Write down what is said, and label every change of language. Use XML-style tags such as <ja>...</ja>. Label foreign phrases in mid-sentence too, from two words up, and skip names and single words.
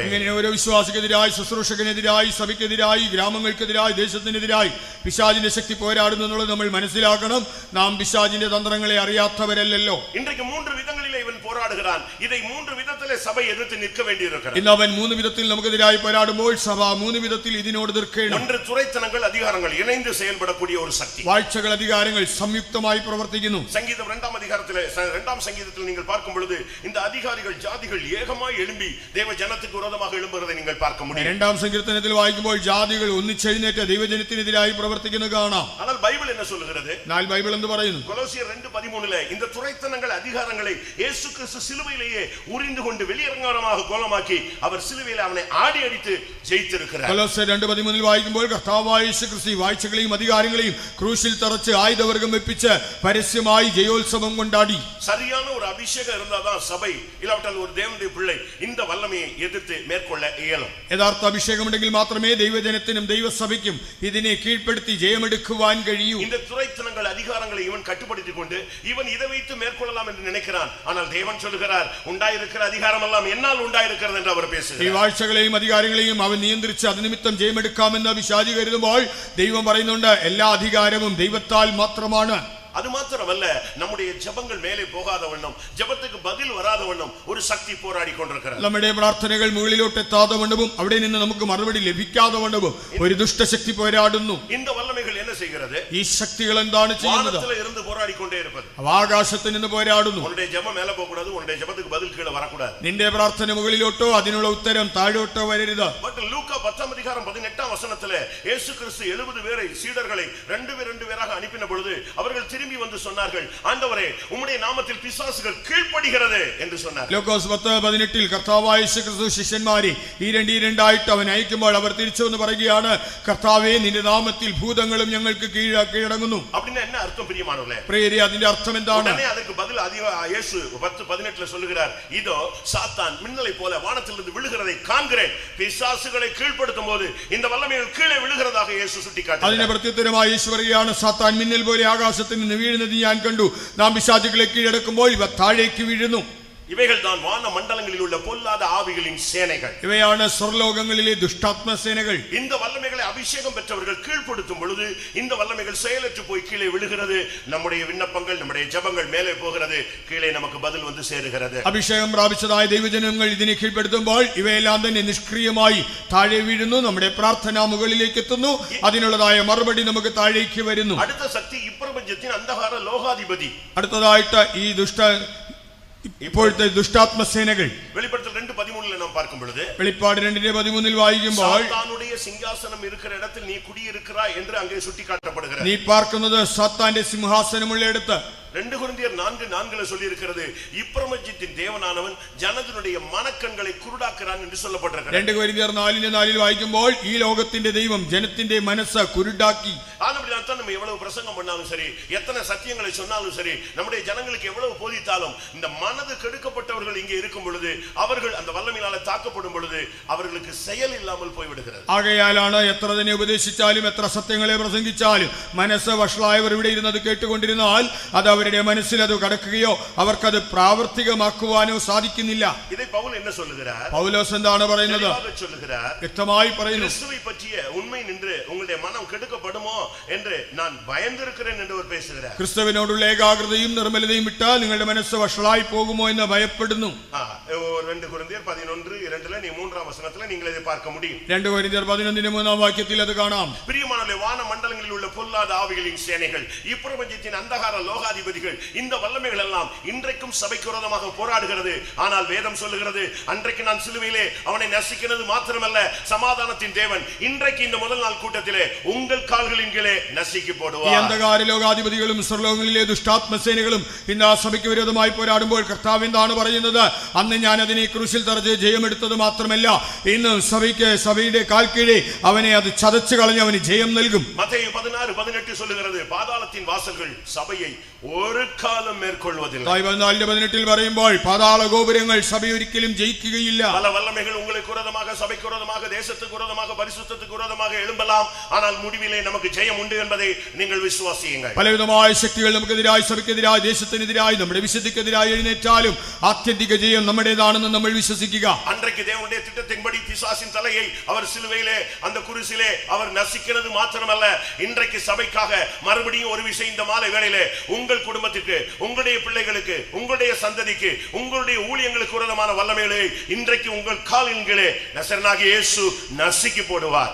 <ml>ഇങ്ങനെ ഓരോ വിശ്വാസിക്കെതിരായി, ശുശ്രൂഷകനെതിരായി, സഭയ്ക്കെതിരായി, ഗ്രാമങ്ങൾക്കെതിരായി, ദേശത്തിനെതിരായി പിശാചിന്റെ ശക്തി പോരാടുന്നു എന്നുള്ളത് നമ്മൾ മനസ്സിലാക്കണം. നാം പിശാചിന്റെ തന്ത്രങ്ങളെ അറിയാത്തവരല്ലല്ലോ.</ml> <ta>இன்றைக்கு 3 விதங்களிலே இவன் போராடுகிறான். போராடுகிறான். இதை 3 விதத்திலே சபை எதிர்த்து நிற்க வேண்டியிருக்கிறது.</ta> <ml>ഇന്ന് അവൻ 3 വിധത്തിൽ നമുക്കെതിരായി പോരാടുമ്പോൾ സഭ 3 വിധത്തിൽ ഇതിനോട് എതിർക്കണം.</ml> <ta>ஒன்று துரைத்தனங்கள் அதிகாரங்கள் இணைந்து செயல்படக்கூடிய ஒரு சக்தி.</ta> <ml>വാഴ്ചകൾ അധികാരങ്ങൾ സംയുക്തമായി പ്രവർത്തിക്കുന്നു.</ml> <ta>சங்கீதம் 2ஆம் அதிகாரத்திலே 2ஆம் சங்கீதத்தில் நீங்கள் பார்க்கும் பொழுது இந்த அதிகாரிகள் ஜாதிகள் ஏகமாய் எழும்பி தேவ ஜனத்துக்கு விரோதமாக எழும்புவதை நீங்கள் பார்க்க முடியும்.</ta> <ml>2ஆം സങ്കീർത്തനത്തിൽ വായിക്കുമ്പോൾ ജാതികൾ ഒന്നിച്ചെഴുന്നേറ്റ് ദൈവജനത്തിനെതിരായി പ്രവർത്തിക്കുന്നത് കാണാം.</ml> <ta>ஆனால் பைபிள் என்ன சொல்லுகிறது?</ta> <ml>എന്നാൽ ബൈബിൾ എന്ത് പറയുന്നു?</ml> <ta>கொலோசியர் 2:13 இந்த துரைத்தனங்கள் அதிகாரங்களை இயேசு கிறிஸ்து சிலுவையிலேயே உரிந்து கொண்டு வெளியரங்கமாக கோலமாக்கி அவர் சிலுவையில் அவனை ஆடி அடித்து ஜெயித்திருக்கிறார்.</ta> <ml>കൊലോസ്യർ 2:13 വായിക്കുമ്പോൾ കർത്താവായ യേശു ക്രിസ്തു വാഴ്ചകളെയും അധികാരങ്ങളെയും ക്രൂശിൽ തറച്ച് ആയുധവർഗം വെപ്പിച്ച് പരസ്യമായി ജയോത്സവം കൊണ്ടാടി.</ml> <ta>சரியான ஒரு அபிஷேகம் இருந்தாதான் சபை இல்லாவிட்டால் ஒரு தேவனுடைய பிள்ளை இந்த வல்லமையை எதிர்த்து மேற்கொள்ள இயலும்.</ta> <ml>യഥാർത്ഥ അഭിഷേകമുണ്ടെങ്കിൽ മാത്രമേ ദൈവജനത്തിനും ദൈവസഭയ്ക്കും ഇതിനെ കീഴ്പ്പെടുത്തി ജയമെടുക്കുവാൻ കഴിയൂ.</ml> <ta>இந்த துரைத்தனங்கள் அதிகாரங்களை இவன் கட்டுப்படுத்திக் கொண்டு இவன் இதை வைத்து மேற்கொள்ளலாம் என்று நினைக்கிறான். ஆனால் தேவன் சொல்லுகிறார் உண்டாயிருக்கிற அதிகாரம் எல்லாம் என்னால் உண்டாயிருக்கிறது என்று அவர் பேசுகிறார்.</ta> <ml>ഈ വാഴ്ചകളെയും അധികാരങ്ങളെയും അവൻ നിയന്ത്രിച്ച് അതിനിമിത്തം ജയമെടുക്കാമെന്ന് പിശാചി കരുതുമ്പോൾ ദൈവം പറയുന്നുണ്ട് എല്ലാ അധികാരവും ദൈവത്താൽ മാത്രമാണ്.</ml> <ta>அது மாத்திரமல்ல, நம்முடைய ஜெபங்கள் மேலே போகாத வண்ணம், ஜெபத்துக்கு பதில் வராத வண்ணம் ஒரு சக்தி போராடி கொண்டிருக்கிறது.</ta> <ml>നമ്മുടെ പ്രാർത്ഥനകൾ മുകളിലോട്ട് എത്താതെ വണ്ണവും അവിടെ നിന്ന് നമുക്ക് മറുപടി ലഭിക്കാതെ വണ്ണവും ഒരു ദുഷ്ടശക്തി പോരാടുന്നു.</ml> <ta>இந்த வல்லமைகள் என்ன செய்கிறது?</ta> <ml>ഈ ശക്തികൾ എന്താണ് ചെയ്യുന്നത്?</ml> <ta>வானத்திலே இருந்து போராடி கொண்டே இருப்பது.</ta> <ml>ആകാശത്ത് നിന്ന് പോരാടുന്നു.</ml> <ta>உன்னுடைய ஜெபம் மேலே போக கூடாது, உன்னுடைய ஜெபத்துக்கு பதில் கீழே வர கூடாது.</ta> <ml>നിന്റെ പ്രാർത്ഥന മുകളിലോട്ടോ അതിനുള്ള ഉത്തരം താഴോട്ടോ വരരുത്.</ml> <ta>பட் லூக்கா 10ஆம் அதிகாரம் 18ஆம் வசனத்திலே இயேசு கிறிஸ்து 70 பேரை சீடர்களை 2 பேராக அனுப்பின பொழுது அவர்கள் திரும்பி வந்து சொன்னார்கள், ஆண்டவரே உம்முடைய நாமத்தில் பிசாசுகள் கீழ்ப்படிகிறது என்று சொன்னார்.</ta> <ml>ലൂക്കോസ് 10:18 കർത്താവായ യേശു ക്രിസ്തു ശിഷ്യന്മാരെ രണ്ടായിട്ട് അവൻ അയക്കുമ്പോൾ അവർ തിരിച്ചു വന്ന് പറയുകയാണ്, കർത്താവേ നിന്റെ നാമത്തിൽ ഭൂതങ്ങളും ഞങ്ങൾക്ക് കീഴടങ്ങുന്നു.</ml> <ta>அப்படினா என்ன அர்த்தம் பிரியமானவர்களே?</ta> <ml>പ്രിയരേ, അതിന്റെ അർത്ഥം എന്താണ്?</ml> <ta>உடனே அதற்கு பதில் இயேசு 10:18ல சொல்லுகிறார், இதோ சாத்தான் மின்னலை போல வானத்திலிருந்து விழுகிறதை காண்கிறேன். பிசாசுகளை கீழ்ப்படுத்தும் போது இந்த வல்லமைகள் கீழே விழுகிறதாக இயேசு சுட்டிக்காட்டினார்.</ta> <ml>അതിനെ പ്രത്യുത്തരമായി യേശു പറയുകയാണ്, സാത്താൻ മിന്നൽ പോലെ ആകാശത്തിൽ നിന്ന് വീഴുന്നത് ഞാൻ കണ്ടു. നാം പിശാചുക്കളെ കീഴടക്കുമ്പോൾ ഇവ താഴേക്ക് വീഴുന്നു.</ml> <ta>இவைகள் தான் வான மண்டலங்களில் உள்ள பொல்லாத ஆவிகளின் சேனைகள்.</ta> <ml>ഇവയാണ് സ്വർലോകങ്ങളിലെ ദുഷ്ടാത്മ സേനകൾ.</ml> <ta>இந்த வல்லமைகளை அபிஷேகம் பெற்றவர்கள் கீழ்ப்படுத்தும் பொழுது இந்த வல்லமைகள் செயலற்று போய் கீழே விழுகிறது. நம்முடைய விண்ணப்பங்கள், நம்முடைய ஜெபங்கள் மேலே போகிறது, கீழே நமக்கு பதில் வந்து சேருகிறது.</ta> <ml>അഭിഷേകം പ്രാപിച്ചതായ ദൈവജനങ്ങൾ ഇതിനെ കീഴ്പ്പെടുത്തുമ്പോൾ ഇവയെല്ലാം തന്നെ നിഷ്ക്രിയമായി താഴെ വീഴുന്നു. നമ്മുടെ പ്രാർത്ഥന മുകളിലേക്ക് എത്തുന്നു. അതിനുള്ളതായ മറുപടി നമുക്ക് താഴേക്ക് വരുന്നു.</ml> <ta>അടുത്ത சக்தி இப்பிரபஞ்சத்தின் அந்தகார லோகாதிபதி.</ta> <ml>അടുത്തതായിട്ട് ഈ ഇപ്പോഴത്തെ ദുഷ്ടാത്മ സേനകൾ</ml> <ta>வெளிப்படுத்தல் 2:13ல நாம் பார்க்கும் பொழுது,</ta> <ml>വെളിപ്പാട് 2:13 വായിക്കുമ്പോൾ</ml> <ta>சாத்தானுடைய சிங்காசனம் இருக்கிற இடத்தில் நீ குடியிருக்கிறாய் என்று அங்கே சுட்டிக்காட்டப்படுகிறது.</ta> <ml>നീ പാർക്കുന്നത് സാത്താന്റെ സിംഹാസനമുള്ളിടത്ത്.</ml> <ta>2 கொரிந்தியர் 4:4ல சொல்லி இருக்கிறது, இப்பிரபஞ்சத்தின் தேவனானவன் ஜனத்தினுடைய மனக்கண்களை குருடாக்குறான் என்று சொல்லப்பட்டிருக்கிறது.</ta> <ml>2 കൊരിന്ത്യർ 4:4 വായിക്കുമ്പോൾ ഈ ലോകത്തിന്റെ ദൈവം ജനത്തിന്റെ മനസ്സ് കുരുടാക്കി.</ml> <ta>ஆனபடியால் தான் நம்ம எவ்வளவு பிரசங்கம் பண்ணாலும் சரி, எத்தனை சத்தியங்களை சொன்னாலும் சரி, நம்முடைய ஜனங்களுக்கு எவ்வளவு போதித்தாலும் இந்த மனது கெடுக்கப்பட்டவர்கள் இங்கே இருக்கும் பொழுது, அவர்கள் அந்த வல்லமையினால தாக்கப்படும் பொழுது அவர்களுக்கு செயல் இல்லாமல் போய்விடுகிறது.</ta> <ml>ആകയാലാണ് എത്ര തന്നെ ഉപദേശിച്ചാലും എത്ര സത്യങ്ങളെ പ്രസംഗിച്ചാലും മനസ്സ് വഷളായവർ ഇവിടെ ഇരുന്നത് കേട്ടുകൊണ്ടിരുന്നാൽ അത് അവരുടെ മനസ്സിൽ അത് കടക്കുകയോ അവർക്കത് പ്രാവർത്തികമാക്കുവാനോ സാധിക്കുന്നില്ല.</ml> <ta>இதை பவுல் என்ன சொல்லுகிறார்?</ta> <ml>പൗലോസ് എന്താണ് പറയുന്നത്?</ml> <ta>சொல்லுகிறார்,</ta> <ml>വ്യക്തമായി പറയുന്നു,</ml> <ta>கிறிஸ்துவை பற்றிய உண்மை நின்று உங்களுடைய மனம் கெடுக்கப்படுமோ என்று நான் பயந்திருக்கிறேன் என்று அவர் பேசுகிறார்.</ta> <ml>ക്രിസ്തുവിനോടുള്ള ഏകാഗ്രതയും നിർമ്മലതയും വിട്ടാൽ നിങ്ങളുടെ മനസ്സ് വഷളായി പോകുമോ എന്ന് ഭയപ്പെടുന്നു.</ml> <ta>2 கொரிந்தியர் 11:2ல நீ 3ஆம் வசனத்துல நீங்கள் இதை பார்க்க முடியும்.</ta> <ml>2 കൊരിന്ത്യർ 11:3 വാക്യത്തിൽ അത് കാണാം.</ml> <ta>பிரியமானவர்களே, வான மண்டலங்களில் உள்ள பொல்லாத ஆவிகளின் சேனைகள், இப்பிரபஞ்சத்தின் அந்தகார லோகாதிபதிகள், இந்த வல்லமைகள் எல்லாம் இன்றைக்கும் சபைக்கு விரோதமாக போராடுகிறது. ஆனால் வேதம் சொல்லுகிறது, அன்றைக்கு நான் சிலுவையிலே அவனை நசிக்கிறது மாத்திரமல்ல, சமாதானத்தின் தேவன் இன்றைக்கு இந்த முதல் நாள் கூட்டத்திலே உங்கள் கால்களின் கீழே நசுக்கி ഈ போடுவார்.</ta> <ml>അന്ധകാര ലോകാധിപതികളും സ്വർലോകങ്ങളിലെ ദുഷ്ടാത്മസേനകളും ഇന്ന് ആ സഭയ്ക്ക് വിരോധമായി പോരാടുമ്പോൾ കർത്താവ് എന്താണ് പറയുന്നത്? അന്ന് ഞാൻ അതിനെ ക്രൂശിൽ തറച്ച് ജയമെടുത്തത് മാത്രമല്ല, ഇന്ന് സഭയുടെ കാൽക്കീഴെ അവനെ അത് ചതച്ചു കളഞ്ഞ് അവന് ജയം നൽകും.</ml> <ta>மத்தேயு 16:18 சொல்லுகிறது, பாதாளத்தின் வாசல்கள் சபையை ஒரு காலம் மேற்கொள்வதில்லை.</ta> <ml>14:18 പറയുമ്പോൾ പാതാള ഗോപുരങ്ങൾ സഭയെ ഒരിക്കലും ജയിക്കുകയില്ല.</ml> <ta>பல வல்லமைகள் உங்களுக்கு விரோதமாக, சபைக்கு விரோதமாக, தேசத்துக்கு விரோதமாக, பரிசுத்தத்துக்கு விரோதமாக எழும்பலாம். ஆனால் முடிவிலே நமக்கு ஜெயம் உண்டு என்பதை நீங்கள் விசுவாசியுங்கள்.</ta> <ml>പലവിധമായ ശക്തികൾ നമുക്കെതിരായി, സഭയ്ക്കെതിരായി, ദേശത്തിനെതിരായി, നമ്മുടെ വിശുദ്ധിക്കെതിരായി എഴുന്നേറ്റാലും ആത്യന്തിക ജയം നമ്മുടേതാണെന്ന് നമ്മൾ വിശ്വസിക്കുക.</ml> <ta>அன்றைக்கு தேவனுடைய திட்டத்தின்படி பிசாசின் தலையை அவர் சிலுவையிலே அந்த குருசிலே அவர் நசிக்கிறது மாத்திரமல்ல, இன்றைக்கு சபைக்காக மறுபடியும் ஒரு விஷயம் இந்த மாலை வேளையிலே உங்கள் குடும்பத்துக்கு, உங்களுடைய பிள்ளைகளுக்கு, உங்களுடைய சந்ததிக்கு, உங்களுடைய ஊழியங்களுக்கு விரோதமான வல்லமைகளை இன்றைக்கு உங்கள் காலின் கீழே நசரேயனாகிய இயேசு நசுக்கி போடுவார்.</ta>